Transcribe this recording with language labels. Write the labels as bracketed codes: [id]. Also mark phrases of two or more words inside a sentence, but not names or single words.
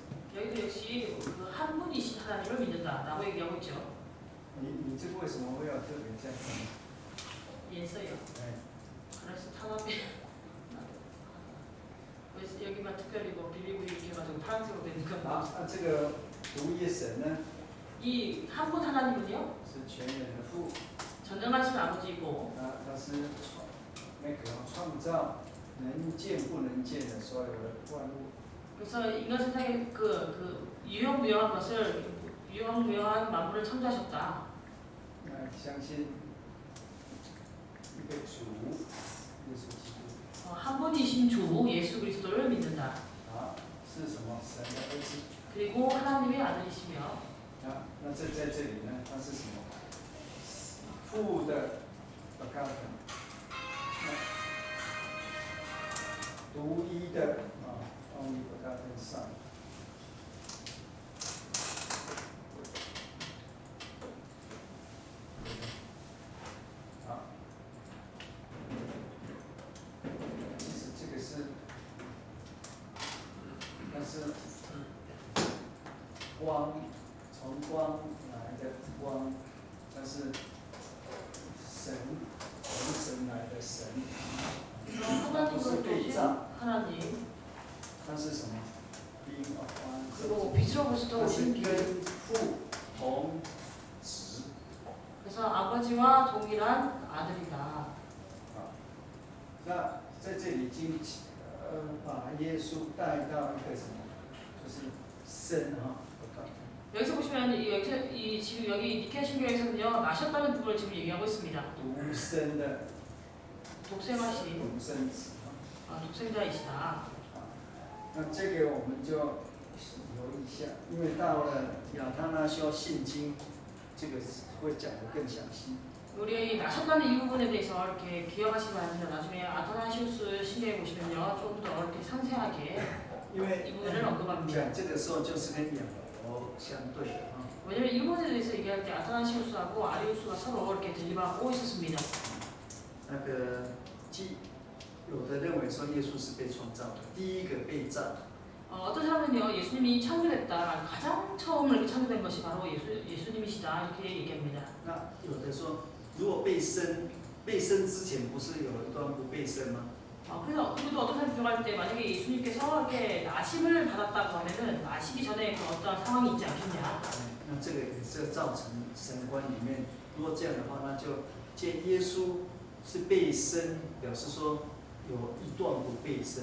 [ko] 여기도 역시 그 한 분이신 하나님을 믿는다라고 얘기하고 있죠. [zh] 你这个为什么会要特别这样看？ [ko] 예서요. [zh] 哎， [ko] 그래서 탄압이 왜 여기만 특별히 뭐 비비고 이렇게 해가지고 파란색으로 되니까 [zh] 啊，这个独一神呢 [ko] 이 한 분 하나님은요, [zh] 是全能的父， [ko] 전능하신 아버지이고 [zh] 他是创造能见不能见的所有的万物。 [ko] 그래서 인간 세상에 그 유형무형한 것을 유형무형한 만물을 창조하셨다. [zh] 那相信一个主耶稣基督 [ko] 한 분이신 주 예수 그리스도를 믿는다. [zh] 啊，是什么？神的儿子。 [ko] 그리고 하나님의 아들이시며 [zh] 啊，那这在这里呢，它是什么？父的 begotten，独一的 [en] only begotten Son。 [zh] 好，其实这个是，但是光从光来的光，它是神从神来的神，它不是被造， [ko] 하나님 [zh] 它是什么 ？ [en] being of one， [ko] 그리고 빛으로부터 [zh] 它是 [ko] 오신 빛 [zh] 跟父同质。 [ko] 그래서 아버지와 동일한 아들이다. [zh] 那在这里已经把耶稣带到一个什么，就是生啊， [ko] 여기서 보시면 지금 여기 니케아 신경에서는요 나셨다는 부분을 지금 얘기하고 있습니다. [zh] 独生的 [ko] 독생하신 [zh] 独生子。 [ko] 독생자이시다. [zh] 那这个我们就留意一下，因为到了亚他那修信经，这个会讲得更详细。 [ko] 우리 나셨다는 이 부분에 대해서 이렇게 기억하시기 바랍니다. 나중에 아타나시우스 신경에 보시면요 좀 더 이렇게 상세하게 [zh] 因为 [ko] 이 부분을 언급합니다. [zh] 讲这个时候就是跟亚伯相对的啊。 [ko] 왜냐면 이 부분에 대해서 얘기할 때 아타나시우스하고 아리우스가 서로 이렇게 대립하고 있었습니다. [zh] 那个有的认为说耶稣是被创造的，第一个被造。 [ko] 어떤 사람은요 예수님이 창조됐다. 가장 처음 이렇게 창조된 것이 바로 예수님이시다 이렇게 얘기합니다. [zh] 那有的说，如果被生之前不是有一段不被生吗？ [ko] 그래서 그리고 어떤 사람이 들어갈 때 만약에 예수님께서 이렇게 나심을 받았다고 하면은 나시기 전에 그 어떤 상황이 있지 않겠냐? [zh] 那这个也是造成神观里面，如果这样的话，那就借耶稣是被生，表示说有一段不被生。